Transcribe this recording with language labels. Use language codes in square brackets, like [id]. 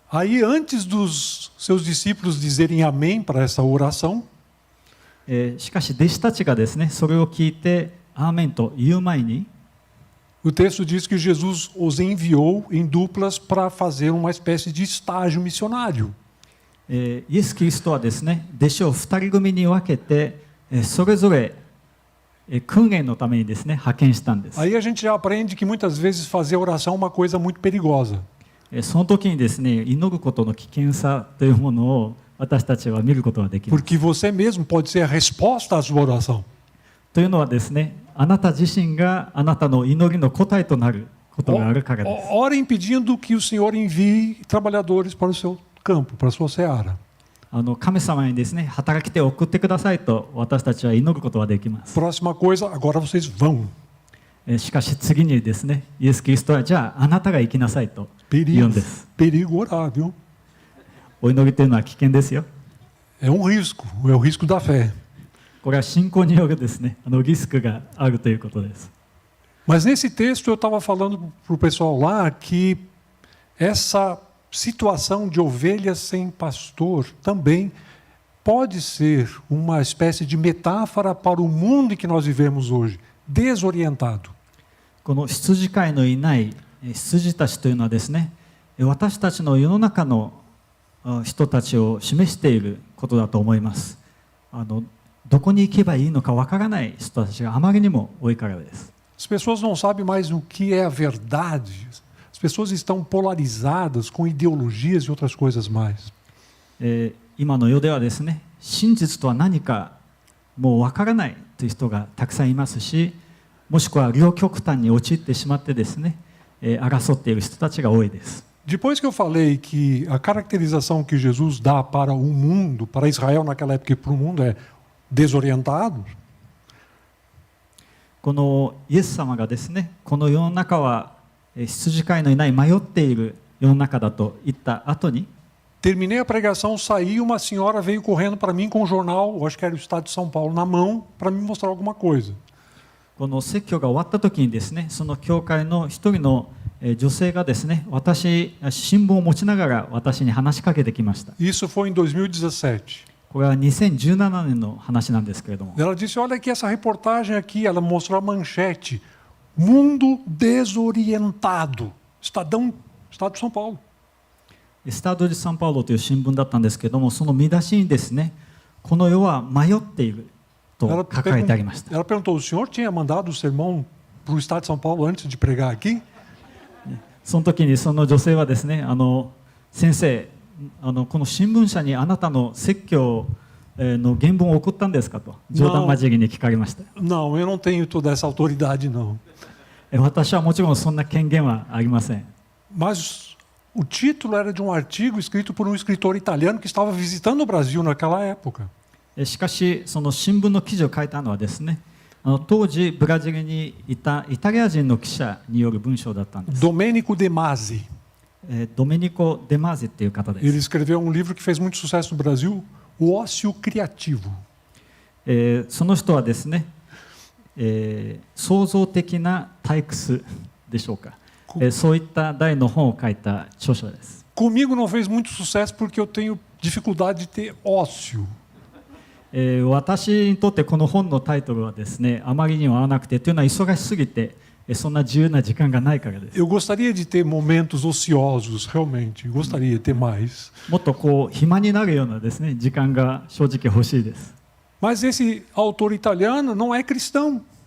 [pt] Aí, antes dos seus discípulos dizerem amém para essa oração, [ja] しかし弟子たちがですね、それを聞いてアーメンと言う前に、 [pt] o texto diz que Jesus os enviou em duplas para fazer uma espécie de estágio missionário. [ja] イエス・キリストはですね、弟子を2人組に分けて、それぞれ訓練のためにですね、派遣したんです。 [pt] Aí a gente já aprende que muitas vezes fazer oração é uma coisa muito perigosa. [ja] その時にですね、祈ることの危険さというものを私たちは見ることができます。 [pt] Porque você mesmo pode ser a resposta à sua oração. [ja] というのはですね、あなた自身があなたの祈りの答えとなることがあるからです。 [pt] Orem pedindo que o Senhor envie trabalhadores para o seu campo, para a sua seara. [ja] 神様にですね、働き手を送ってくださいと私たちは祈ることができます。 [pt] Próxima coisa, agora vocês vão. [ja] しかし次にですね、イエス・キリストはじゃああなたが行きなさいと言うんです。 [pt] Perigo orar, viu? [ja] お祈りというのは危険ですよ。 [pt] É um risco, é o risco da fé. [ja] これは信仰によるですね、リスクがあるということです。 [pt] Mas nesse texto eu estava falando para o pessoal lá que essa situação de ovelhas sem pastor também pode ser uma espécie de metáfora para o mundo em que nós vivemos hoje, desorientado. [ja] この羊飼いのいない羊たちというのはですね、私たちの世の中の人たちを示していることだと思います。どこに行けばいいのかわからない人たちがあまりにも多いからです。 [pt] As pessoas não sabem mais o que é a verdade. As pessoas estão polarizadas com ideologias e outras coisas mais. [ja] 今の世ではですね、真実とは何かもうわからないという人がたくさんいますし、もしくは両極端に陥ってしまってですね、争っている人たちが多いです。 [pt] Depois que eu falei que a caracterização que Jesus dá para o mundo, para Israel naquela época e para o mundo é desorientado, [ja] このイエス様がですね、この世の中は羊飼いのいない迷っている世の中だと言った後に、 [pt] terminei a pregação, saí, uma senhora veio correndo para mim com um jornal, eu acho que era o Estado de São Paulo, na mão, para me mostrar alguma coisa. [ja] この説教が終わった時にですね、その教会の一人の女性がですね、新聞を持ちながら私に話しかけてきました。 [pt] Isso foi em 2017. [ja] これは2017年の話なんですけれども、 [pt] Ela disse, olha aqui essa reportagem aqui, ela mostrou a manchete, mundo desorientado, Estado de São Paulo. [ja] スタードde São Pauloという新聞だったんですけれども、その見出しにですね、この世は迷っていると書かれてありました。 [pt] Ela perguntou, o senhor tinha mandado o sermão para o Estado de São Paulo antes de pregar aqui? [ja] その時にその女性はですね、先生、この新聞社にあなたの説教の原文を送ったんですかと冗談交じりに聞かれました。 [pt] Não, eu não tenho toda essa autoridade não. [ja] 私はもちろんそんな権限はありません。 [pt] Mas o título era de um artigo escrito por um escritor italiano que estava visitando o Brasil naquela época. [ja] しかしその新聞の記事を書いたのはですね、当時ブラジルにいたイタリア人の記者による文章だったんです。 [pt] Domenico De Masi. [ja] ドメニコ・デマーゼっていう方で [pt] Ele [ja] す。 [pt] escreveu um livro que fez muito sucesso no Brasil, O Ócio Criativo. [ja] その人はですね、創造的な退屈でしょうか、そういった題の本を書いた著書です。 [pt] Comigo não fez muito sucesso porque eu tenho dificuldade de ter ócio. [ja] 私にとってこの本のタイトルはですね、あまりにも合わなくて、というのは忙しすぎてそんな自由な時間がないからです。 [pt] Eu gostaria de ter momentos ociosos, realmente. Gostaria de ter mais. [ja] もっとこう暇になるようなですね、時間が正直欲しいです。 [pt] Mas esse autor italiano não é cristão.